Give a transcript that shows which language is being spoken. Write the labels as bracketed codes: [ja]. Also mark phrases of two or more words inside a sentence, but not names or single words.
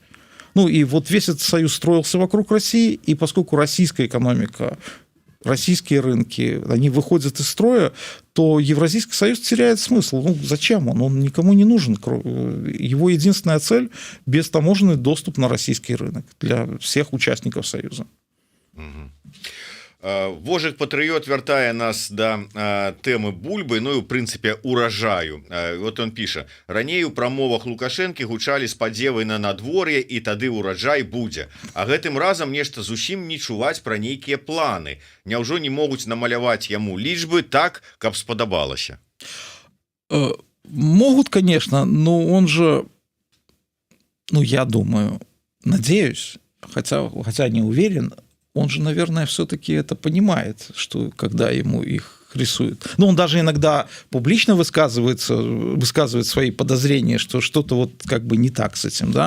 [ru] Ну, и вот весь этот союз строился вокруг России, и поскольку российская экономика, российские рынки, они выходят из строя, то Евразийский союз теряет смысл. Ну, зачем он? Он никому не нужен. Его единственная цель – бестаможенный доступ на российский рынок для всех участников союза. [be] Вожык патрыёт вяртае нас да тэмы бульбы, ну і ў прынцыпе уражаю. [ru] Вот он [be] піша: раней у прамовах Лукашэнкі гучалі спадзевы на надвор'е і тады ураджай будзе, а гэтым разам нешта зусім не чуваць пра нейкія планы. Няўжо не могуць намаляваць яму лічбы так, каб спадабалася? [ru] Могут, конечно, но он же, ну, я думаю, надеюсь, хотя не уверен, он же, наверное, все-таки это понимает, что когда ему их рисуют. Ну, он даже иногда публично высказывает свои подозрения, что что-то вот как бы не так с этим, да.